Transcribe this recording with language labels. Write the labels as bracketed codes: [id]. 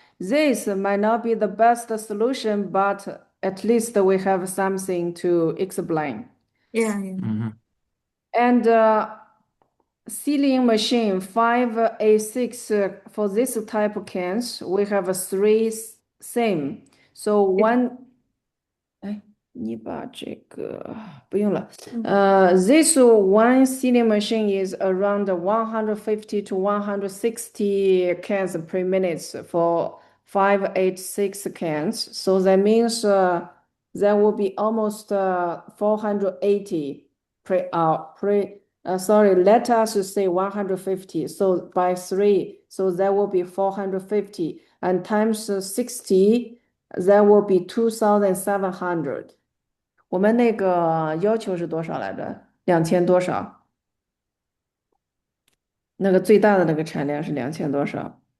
[en] This might not be the best solution, but at least we have something to explain. Yeah, yeah. And sealing machine 5A6 for this type of cans, we have three same. So one [zh] 哎，你把这个不用了。 [en] This one sealing machine is around 150 to 160 cans per minute for 586 cans. So that means there will be almost 480 per hour. Sorry, let us say 150. So by three, so that will be 450 and times 60. That will be 2,700。 [zh] 我们那个要求是多少来着？2000多少？那个最大的那个产量是2000多少？